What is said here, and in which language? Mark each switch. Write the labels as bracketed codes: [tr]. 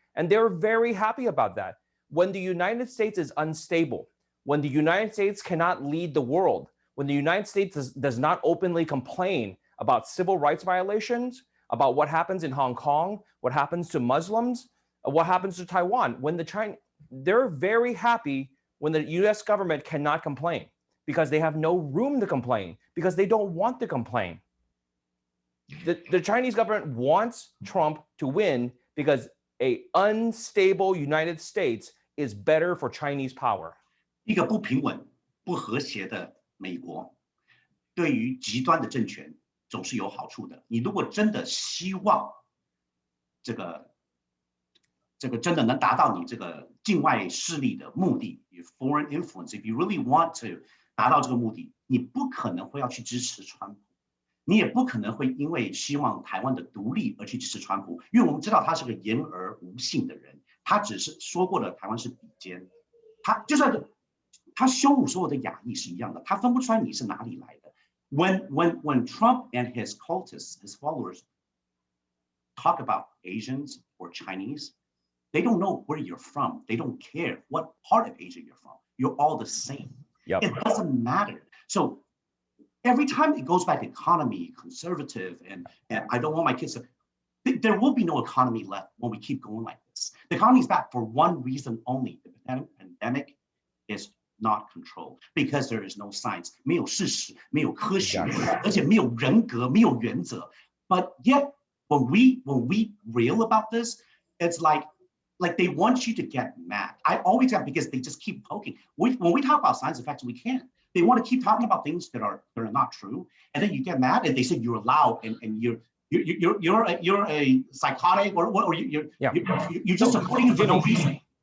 [en] And they're very happy about that. When the United States is unstable, when the United States cannot lead the world, when the United States does not openly complain about civil rights violations, about what happens in Hong Kong, what happens to Muslims, what happens to Taiwan, they're very happy when the US government cannot complain, because they have no room to complain, because they don't want to complain. The Chinese government wants Trump to win because an unstable United States is better for Chinese power. [zh] 一个不平稳、不和谐的美国，对于极端的政权总是有好处的。你如果真的希望这个真的能达到你这个境外势力的目的 ， [en] foreign influence. If you really want to [zh] 达到这个目的，你不可能会要去支持川普，你也不可能会因为希望台湾的独立而去支持川普，因为我们知道他是个言而无信的人，他只是说过了台湾是比肩，他就算他羞辱所有的亚裔是一样的，他分不出来你是哪里来的。 [en] When Trump and his cultists, his followers, talk about Asians or Chinese, they don't know where you're from. They don't care what part of Asia you're from. You're all the same. Yep. It doesn't matter. So every time it goes back to economy, conservative, and I don't want my kids to, there will be no economy left when we keep going like this. The economy is back for one reason only. The pandemic is not controlled because there is no science. [zh] 没有事实，没有科学，而且没有人格，没有原则. [en] But yet, when we reel about this, it's like they want you to get mad. I always get because they just keep poking. When we talk about science and facts, we can't. They want to keep talking about things that are not true, and then you get mad, and they say you're loud, and you're a psychotic, or you're just agreeing for no reason.